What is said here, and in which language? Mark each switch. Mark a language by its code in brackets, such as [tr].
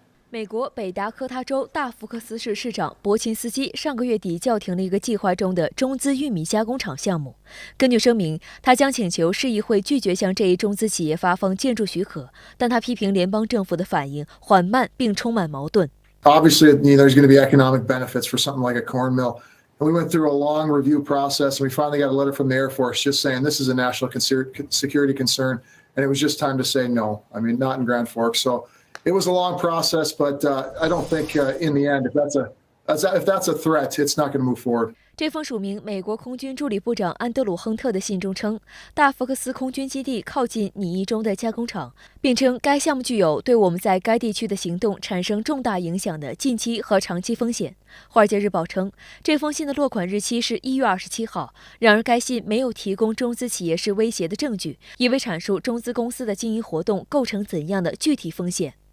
[zh] 美国北达科他州大福克斯市市长伯琴斯基上个月底叫停了一个计划中的中资玉米加工厂项目。根据声明，他将请求市议会拒绝向这一中资企业发放建筑许可，但他批评联邦政府的反应缓慢并充满矛盾。 [en] Obviously, there's going to be economic benefits for something like a corn mill. And we went through a long review process, and we finally got a letter from the Air Force just saying this is a national security concern, and it was just time to say no. I mean, not in Grand Forks. So it was a long process, but I don't think in the end, if that's a threat, it's not going to move forward. [zh] 这封署名美国空军助理部长安德鲁·亨特的信中称，大福克斯空军基地靠近拟议中的加工厂，并称该项目具有对我们在该地区的行动产生重大影响的近期和长期风险。华尔街日报称，这封信的落款日期是1月27号，然而该信没有提供中资企业是威胁的证据，也未阐述中资公司的经营活动构成怎样的具体风险。